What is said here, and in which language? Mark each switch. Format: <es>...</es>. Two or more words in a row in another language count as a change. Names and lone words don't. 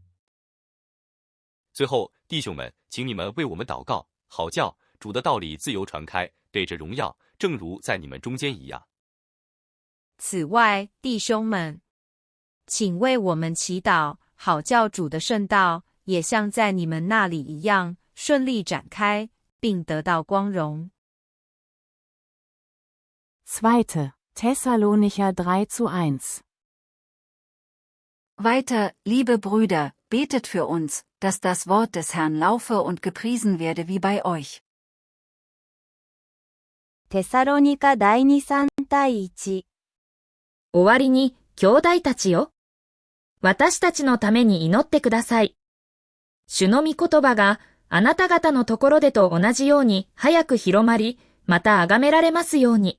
<zh>最后，弟兄们，请你们为我们祷告，好叫主的道理自由传开，得着荣耀，正如在你们中间一样。此外，弟兄们，请为我们祈祷，好叫主的圣道也像在你们那里一样顺利展开，并得到光荣。</zh> <de>2. Thessalonicher 3:1. Weiter, liebe Brüder, betet für uns, dass das Wort des Herrn laufe und gepriesen werde wie bei euch.</de> <ja>テサロニカ第2:3-1。終わりに、兄弟たちよ。私たちのために祈ってください。主の御言葉があなた方のところでと同じように早く広まり、また崇められますように。</ja>